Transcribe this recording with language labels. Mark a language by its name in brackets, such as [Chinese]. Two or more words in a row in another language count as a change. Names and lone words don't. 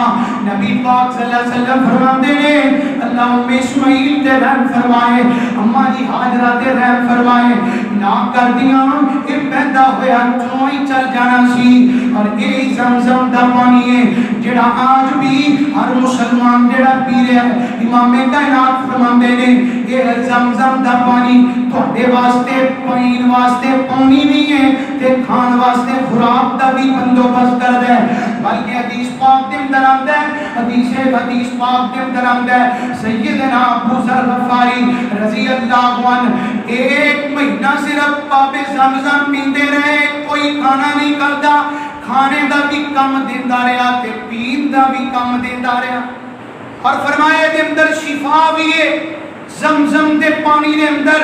[Punjabi] نبی پاک [Arabic] صلی اللہ علیہ وسلم [Urdu] فرماتے ہیں [Punjabi] اللہ ام اسماعیل تے رحم فرمائے، اما جی ہاجرہ تے رحم فرمائے، نہ کر دیاں یہ پیدا ہویا چوں ہی چل جانا سی۔ اور یہ زمزم دا پانی ہے جڑا آج بھی ہر مسلمان جڑا پی رہا ہے، امام کائنات فرماندے نے یہ زمزم دا پانی تواڈے واسطے پین واسطے پانی بھی ہے تے کھان واسطے خوراک دا بھی بندوبست کردا ہے۔ بلکہ حدیث پاک دے اندر آندا ہے، حدیث پاک دے اندر آندا ہے سیدنا ابو ذر غفاری [Arabic] رضی اللہ عنہ [Punjabi] 1 مہینہ صرف آب زمزم پیندے رہے، کوئی کھانا نہیں کردا، کھانے دا بھی کم دیندا رہا تے پین دا بھی کم دیندا رہا، اور فرمایا دے اندر شفا بھی ہے زمزم دے پانی دے اندر۔